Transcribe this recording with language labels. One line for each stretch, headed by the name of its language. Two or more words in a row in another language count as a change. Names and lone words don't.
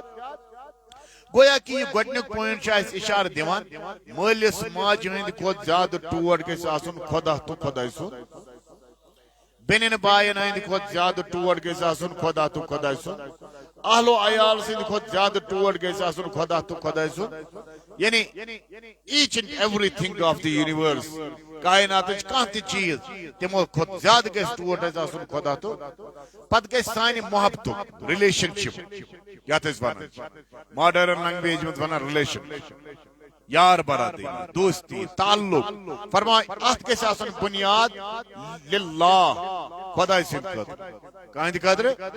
Kashmiri: گویا کہ یہ گۄڈنیُک پویِنٹ چھُ اسہِ اِشارٕ دِوان مٲلِس ماجہِ ہٕنٛدِ کھۄتہٕ زیادٕ ٹوٹھ گژھِ آسُن خۄدا تہٕ خۄداے سُنٛد بیٚنٮ۪ن باین ہٕنٛدِ کھۄتہٕ زیادٕ ٹوٹھ گژھِ آسُن خۄدا تہٕ خۄداے سُنٛد اہلو عیال سٕنٛدِ کھۄتہٕ زیادٕ ٹوٹھ گژھِ آسُن خۄدا تہٕ خۄداے سُنٛد یعنی
English: each and every thing of the universe
Kashmiri: کائناتٕچ کانٛہہ تہِ چیٖز تِمو کھۄتہٕ زیادٕ گژھِ ٹوٹھ اسہِ آسُن خۄدا تہٕ پتہٕ گژھِ سانہِ محبتُک رِلیشن شِپ یتھ أسۍ ونان
English: modern language
Kashmiri: منٛز ونان رِلیشن یار برادری دوستی تعلق فرماے اتھ گژھِ آسُن بُنیاد للہ خۄداے سٕنٛدِ خٲطرٕ کٕہٕنٛدِ خٲطرٕ